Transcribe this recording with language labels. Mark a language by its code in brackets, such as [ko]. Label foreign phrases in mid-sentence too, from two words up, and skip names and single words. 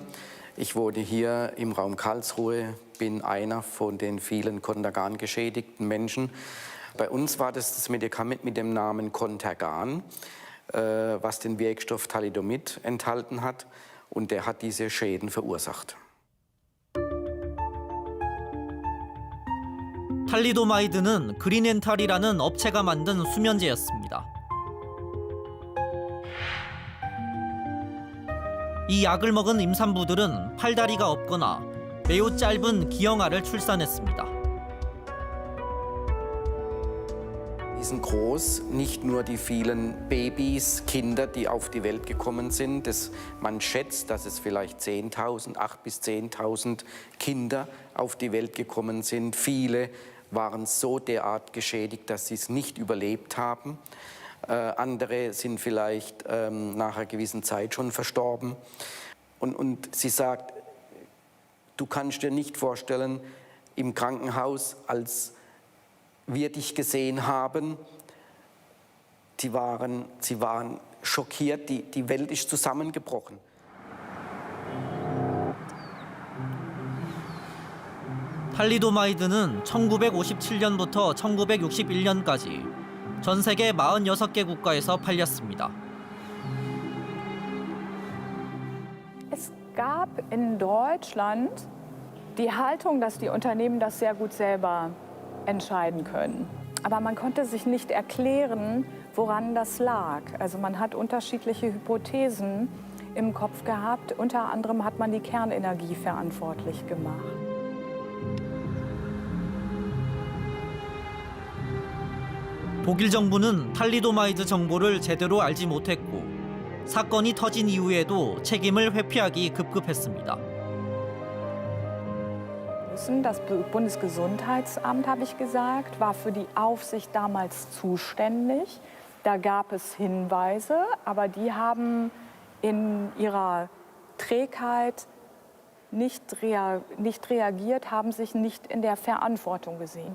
[de] Ich wohne hier im Raum Karlsruhe, bin einer von den vielen Contergan geschädigten Menschen. Bei uns war das Medikament mit dem Namen Contergan, was den Wirkstoff Thalidomid enthalten hat, und der hat diese Schäden verursacht. [ko] 탈리도마이드는 그린엔탈이라는 업체가 만든 수면제였습니다. 이 약을 먹은 임산부들은 팔다리가 없거나 매우 짧은 기형아를 출산했습니다. [de] Die sind groß, nicht nur die vielen Babys, Kinder, die auf die Welt gekommen sind. Man schätzt, dass es vielleicht 10.000, 8.000 bis 10.000 Kinder auf die Welt gekommen sind. Viele waren so derart geschädigt, dass sie es nicht überlebt haben. Andere sind vielleicht nach einer gewissen Zeit schon verstorben. Und sie sagt, du kannst dir nicht vorstellen, im Krankenhaus als wir dich gesehen haben, sie waren schockiert, die Welt ist zusammengebrochen. [ko] 탈리도마이드는 1957년부터 1961년까지 전 세계 46개 국가에서 팔렸습니다. [de] Es gab in Deutschland die Haltung, dass die Unternehmen das sehr gut selber entscheiden können. Aber man konnte sich nicht erklären, woran das lag. Also man hat unterschiedliche Hypothesen im Kopf gehabt. Unter anderem hat man die Kernenergie verantwortlich gemacht. [ko] 독일 정부는 탈리도마이드 정보를 제대로 알지 못했고 사건이 터진 이후에도 책임을 회피하기 급급했습니다. [de] Das Bundesgesundheitsamt, habe ich gesagt, war für die Aufsicht damals zuständig. Da gab es Hinweise, aber die haben in ihrer Trägheit nicht reagiert, haben sich nicht in der Verantwortung gesehen.